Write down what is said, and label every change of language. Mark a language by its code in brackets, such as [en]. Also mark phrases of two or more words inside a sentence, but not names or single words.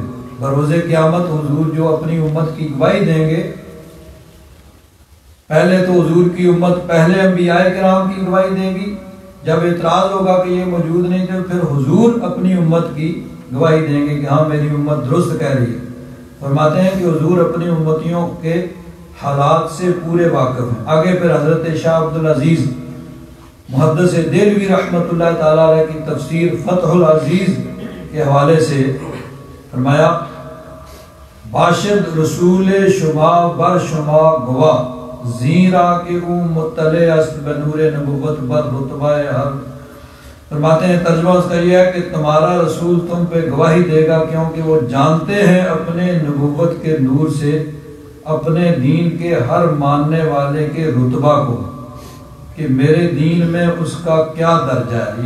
[ur] بروز قیامت حضور جو اپنی امت کی گواہی دیں گے، پہلے تو حضور کی امت پہلے انبیاء کرام کی گواہی دے گی، جب اعتراض ہوگا کہ یہ موجود نہیں تھے پھر حضور اپنی امت کی گواہی دیں گے کہ ہاں میری امت درست کہہ رہی ہے۔ فرماتے ہیں کہ حضور اپنی امتیوں کے حالات سے پورے واقف ہیں۔ آگے پھر حضرت شاہ عبدالعزیز محدث دہلوی [ar] رحمۃ اللہ تعالی علیہ [ur] کی تفسیر فتح العزیز کے حوالے سے فرمایا، [fa] باشد رسول شما بر شما گواہ، زیرا کہ او مطلع است بنور نبوت بر رتبہ ہر۔ [ur] فرماتے ہیں ترجمہ اس کا یہ ہے کہ تمہارا رسول تم پہ گواہی دے گا، کیونکہ وہ جانتے ہیں اپنے نبوت کے نور سے اپنے دین کے ہر ماننے والے کے رتبہ کو، کہ میرے دین میں اس کا کیا درجہ ہے۔